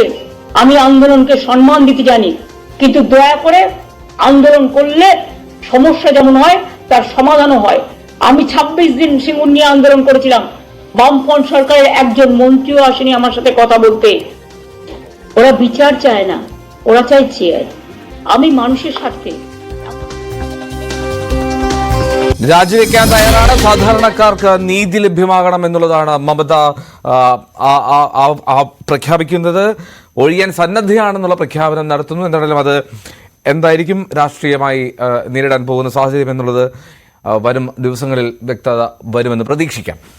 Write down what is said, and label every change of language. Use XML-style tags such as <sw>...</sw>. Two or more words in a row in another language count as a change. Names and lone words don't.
<bn>আমি আন্দোলনকে সম্মান দিতে জানি, কিন্তু দয়া করে আন্দোলন করলে সমস্যা যেমন হয় তার সমাধানও হয়। আমি 26 দিন সিঙ্গুর নিয়ে আন্দোলন করেছিলাম, বামফ্রন্ট সরকারের একজন মন্ত্রীও আসেনি আমার সাথে কথা বলতে। ওরা বিচার চায় না, ওরা চায় চেয়ার। আমি মানুষের স্বার্থে</bn> <ml>രാജിവെക്കാൻ തയ്യാറാണ്. സാധാരണക്കാർക്ക് നീതി ലഭ്യമാകണം എന്നുള്ളതാണ് മമത പ്രഖ്യാപിക്കുന്നത്. ഒഴിയാൻ സന്നദ്ധയാണെന്നുള്ള പ്രഖ്യാപനം നടത്തുന്നു. എന്തായാലും അത് എന്തായിരിക്കും രാഷ്ട്രീയമായി നേരിടാൻ പോകുന്ന സാഹചര്യം എന്നുള്ളത് വരും ദിവസങ്ങളിൽ വ്യക്തത വരുമെന്ന് പ്രതീക്ഷിക്കാം.</ml>